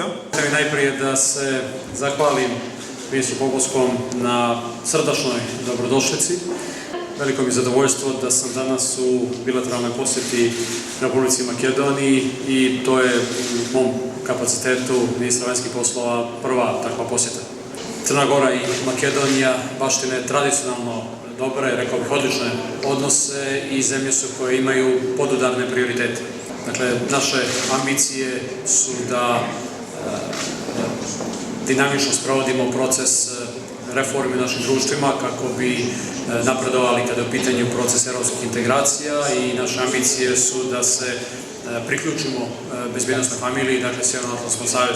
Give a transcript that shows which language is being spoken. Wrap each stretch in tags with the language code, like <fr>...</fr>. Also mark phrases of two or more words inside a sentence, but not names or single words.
<sr>Најприе да се захвалим министру Поповском на срдачној добродошлици. Велико ми задовоljstvo да сам данас у билатералној посети Републици Македонiji и тоа е у мом капацитету министра вањских послова прва таква посета. Crna Gora i Makedonija baštine tradicionalno dobre, rekao bih odlične odnose i zemlje su koje imaju podudarne prioritete. Dakle, naše ambicije su da dinamično sprovodimo proces reformi u našim društvima kako bi napredovali kada je u pitanju proces evropskih integracija i naše ambicije su da se priključimo bezbjednostnoj familiji, dakle Sjevernoatlantskom savezu.</sr>